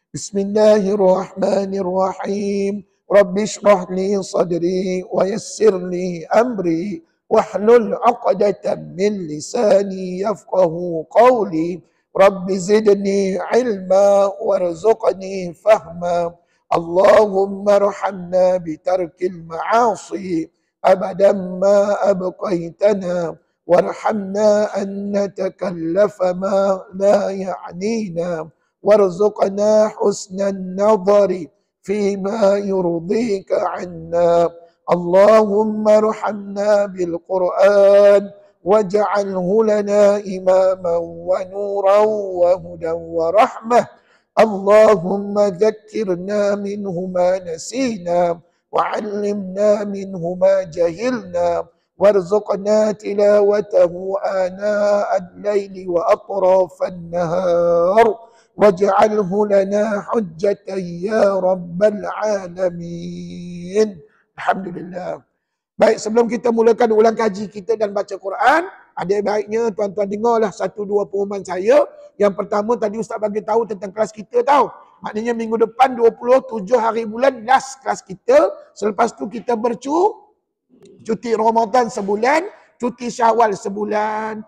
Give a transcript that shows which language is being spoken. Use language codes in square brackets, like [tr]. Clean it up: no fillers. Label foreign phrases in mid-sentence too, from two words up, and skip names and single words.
[ar] بسم الله الرحمن الرحيم. رب اشرح لي صدري ويسر لي أمري واحلل عقدة من لساني يفقهوا قولي. رب زدني علما وارزقني فهما. اللهم ارحمنا بترك المعاصي أبدا ما أبقيتنا وارحمنا أن نتكلف ما لا يعنينا وارزقنا حسن النظر فيما يرضيك عنا. اللهم ارحمنا بالقرآن واجعله لنا إماما ونورا وهدى ورحمة. اللهم ذكرنا منه ما نسينا وعلمنا منه ما جهلنا وارزقنا تلاوته آناء الليل وأطراف النهار واجعله لنا حجة يا رب العالمين. Alhamdulillah. [ms] Baik, sebelum kita mulakan ulang kaji kita dan baca Quran, ada baiknya tuan-tuan dengarlah 1-2 pengumuman saya. Yang pertama tadi Ustaz bagi tahu tentang kelas kita tahu. Maknanya minggu depan 27 hari bulan last kelas kita. Selepas tu kita cuti Ramadan sebulan, cuti Syawal sebulan.